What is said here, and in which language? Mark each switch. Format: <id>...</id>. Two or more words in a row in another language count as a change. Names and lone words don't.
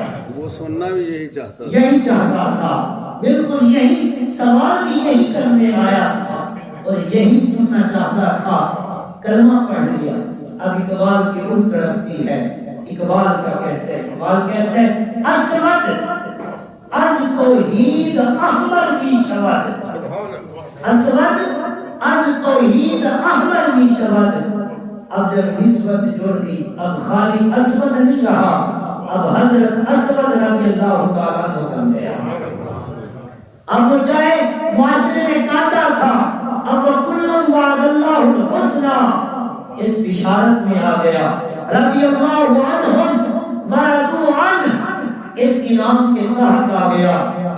<ur>وہ سننا بھی یہی چاہتا تھا، بالکل یہی سوال بھی یہی کرنے آیا تھا اور یہی سننا چاہتا تھا۔ کلمہ پڑھ لیا، اب اقبال کی روح تڑپتی ہے، اقبال کیا کہتے ہیں؟ اقبال کہتے ہیں</ur> <fa>اسود از توحید احمر می شود، اسود از توحید احمر می شود۔</fa> <ur>اب جب نسبت جڑ گئی اب خالی اسود نہیں رہا، اب حضرت اسود</ur> <ar>رضی اللہ تعالیٰ عنہ</ar> <ur>بن گیا۔ اب وہ چاہے معاشرے میں کاٹا تھا، اب وہ</ur> <ar>کلن وعد اللہ الحسنى</ar> <ur>اس بشارت میں آ گیا،</ur> <ar>رضی اللہ عنہم ورضوا عنہ</ar> <ur>اس انعام کے تحت آ گیا۔</ur>